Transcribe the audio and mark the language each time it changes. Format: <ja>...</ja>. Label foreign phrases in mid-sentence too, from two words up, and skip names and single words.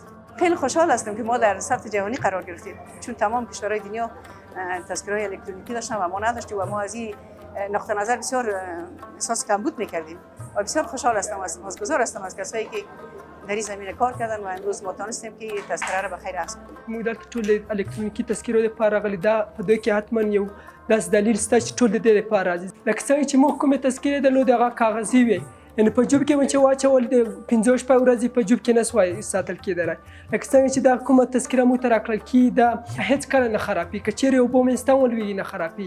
<fa>خیلی خوشحال هستم که ما در سطح جهانی قرار گرفتیم، چون تمام کشورهای دنیا تذکره الکترونیکی داشتن و ما نداشتیم و ما از این نقطه نظر بسیار احساس کمبود میکردیم و بسیار خوشحال هستم و سپاسگزار هستم از کسایی که در این زمینه کار کردن و امروز ما تونستیم که تذکره را به خیر اخذ کنیم.</fa> <ps>موږ دلته ټول الکترونیکي تذکرو لپاره راغلي دا په دوی کې حتما یو داسې دلیل شته چې ټول د دې لپاره راځي. لکه څنګه چې موږ کومې تذکرې درلودې هغه کاغذي وې، یعنې په جوب کې مو چې واچول د 15 شپې ورځې په جوب کې نه سوای ساتل کېدلی. لکه څنګه چې دا کومه تذکره موږ ته راکړل کېږي دا هېڅ کله نه خرابېږي، که چېرې اوبه منځته ولوېږي نه خرابېږي.</ps>